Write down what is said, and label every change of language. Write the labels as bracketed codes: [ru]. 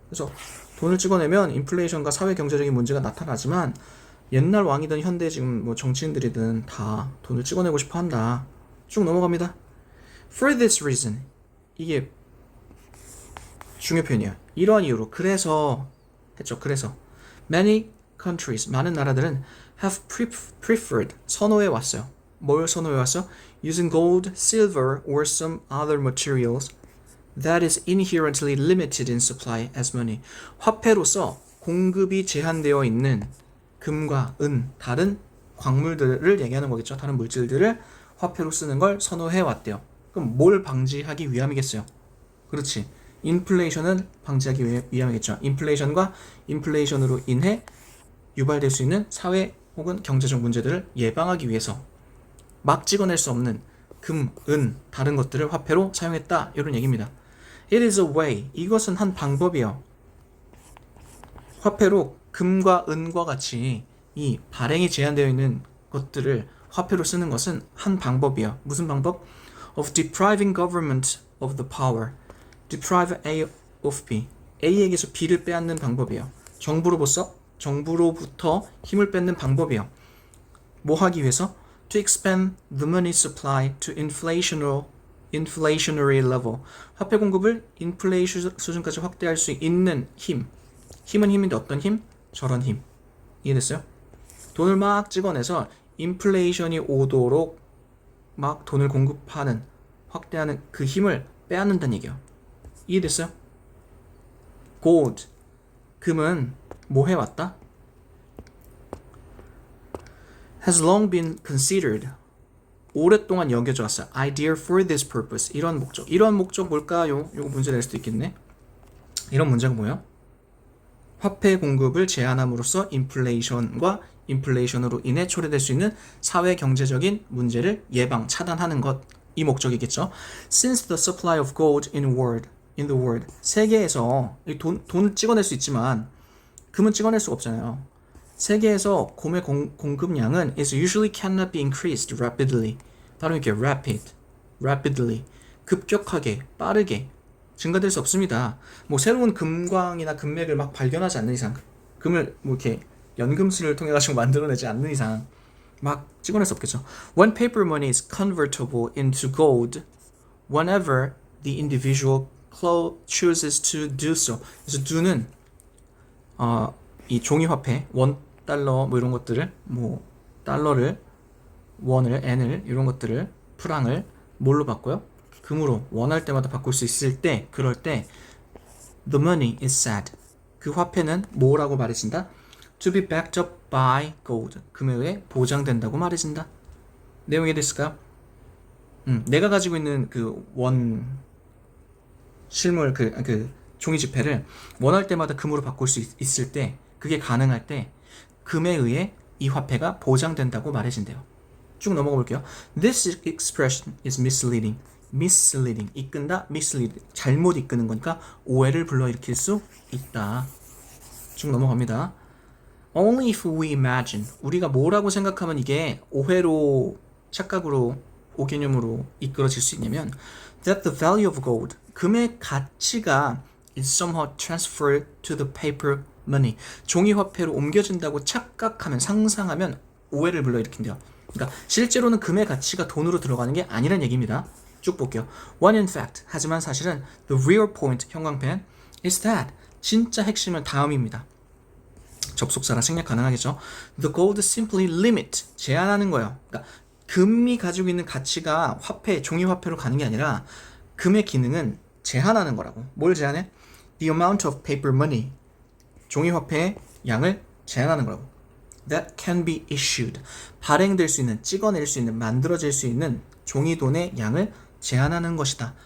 [ko] 그래서 돈을 찍어내면 인플레이션과 사회 경제적인 문제가 나타나지만 옛날 왕이든 현대 지금 뭐 정치인들이든 다 돈을 찍어내고 싶어 한다. 쭉 넘어갑니다. [en] For this reason. [ko] 이게 중요 표현이야. 이러한 이유로. 그래서 했죠. 그래서 [en] many countries, [ko] 많은 나라들은 [en] have preferred, [ko] 선호해 왔어요. 뭘 선호해 왔어? [en] Using gold, silver, or some other materials that is inherently limited in supply as money. [ko] 화폐로서 공급이 제한되어 있는 금과 은, 다른 광물들을 얘기하는 거겠죠. 다른 물질들을 화폐로 쓰는 걸 선호해 왔대요. 그럼 뭘 방지하기 위함이겠어요? 그렇지. 인플레이션을 방지하기 위함이겠죠. 인플레이션과 인플레이션으로 인해 유발될 수 있는 사회 혹은 경제적 문제들을 예방하기 위해서 막 찍어낼 수 없는 금, 은, 다른 것들을 화폐로 사용했다. 이런 얘기입니다. [en] It is a way. [ko] 이것은 한 방법이요. 화폐로 금과 은과 같이 이 발행이 제한되어 있는 것들을 화폐로 쓰는 것은 한 방법이요. 무슨 방법? [en] Of depriving government of the power. Deprive A of B. [ko] A에게서 B를 빼앗는 방법이에요. 정부로부터 힘을 뺏는 방법이에요. 뭐 하기 위해서? [en] To expand the money supply to inflationary level. [ko] 화폐 공급을 인플레이션 수준까지 확대할 수 있는 힘. 힘은 힘인데 어떤 힘? 저런 힘. 이해됐어요? 돈을 막 찍어내서 인플레이션이 오도록 막 돈을 공급하는, 확대하는 그 힘을 빼앗는다는 얘기예요. 이해됐어요? gold, 금은 뭐 해왔다? [en] has long been considered, [ko] 오랫동안 여겨져 왔어요. [en] idea for this purpose, [ko] 이런 목적 뭘까요? 요거 문제 낼 수도 있겠네. 이런 문제가 뭐예요? 화폐 공급을 제한함으로써 인플레이션과 인플레이션으로 인해 초래될 수 있는 사회 경제적인 문제를 예방, 차단하는 것, 이 목적이겠죠. [en] Since the supply of gold in the world, [ko] 세계에서 돈을 찍어낼 수 있지만 금은 찍어낼 수가 없잖아요. 세계에서 금의 공급량은 [en] is usually cannot be increased rapidly. [ko] 발음이 이렇게 rapidly, 급격하게, 빠르게 증가될 수 없습니다. 뭐 새로운 금광이나 금맥을 막 발견하지 않는 이상, 금을 뭐 이렇게 연금술을 통해 가지고 만들어내지 않는 이상 막 찍어낼 수 없겠죠. [en] When paper money is convertible into gold, whenever the individual chooses to do so. [ko] 그래서 do는 이 종이 화폐, $1 뭐 이런 것들을, 뭐 달러를, 원을, 엔을 이런 것들을, 프랑을 뭘로 바꿔요? 금으로 원할 때마다 바꿀 수 있을 때, 그럴 때 [en] the money is said. [ko] 그 화폐는 뭐라고 말해진다? [en] To be backed up by gold. [ko] 금에 의해 보장된다고 말해진다. 내용이 됐을까요? 내가 가지고 있는 그 실물 그 종이 지폐를 원할 때마다 금으로 바꿀 수 있을 때, 그게 가능할 때 금에 의해 이 화폐가 보장된다고 말해진대요. 쭉 넘어가 볼게요. [en] This expression is misleading. [ko] 이끈다, mislead, 잘못 이끄는 거니까 오해를 불러일으킬 수 있다. 쭉 넘어갑니다. [en] Only if we imagine, [ko] 우리가 뭐라고 생각하면 이게 오해로, 착각으로, 오개념으로 이끌어질 수 있냐면 [en] that the value of gold, [ko] 금의 가치가 [en] is somehow transferred to the paper money, [ko] 종이 화폐로 옮겨진다고 착각하면, 상상하면 오해를 불러일으킨대요. 그러니까 실제로는 금의 가치가 돈으로 들어가는 게 아니란 얘기입니다. 쭉 볼게요. [en] When in fact, [ko] 하지만 사실은 [en] the real point, 형광펜, is that, [ko] 진짜 핵심은 다음입니다. 접속사라 생략 가능하겠죠. [en] The gold simply limit, [ko] 제한하는 거예요. 그러니까 금이 가지고 있는 가치가 화폐, 종이 화폐로 가는 게 아니라 금의 기능은 제한하는 거라고. 뭘 제한해? [en] The amount of paper money, [ko] 종이 화폐의 양을 제한하는 거라고. [en] That can be issued, [ko] 발행될 수 있는, 찍어낼 수 있는, 만들어질 수 있는 종이 돈의 양을 제한하는 것이다.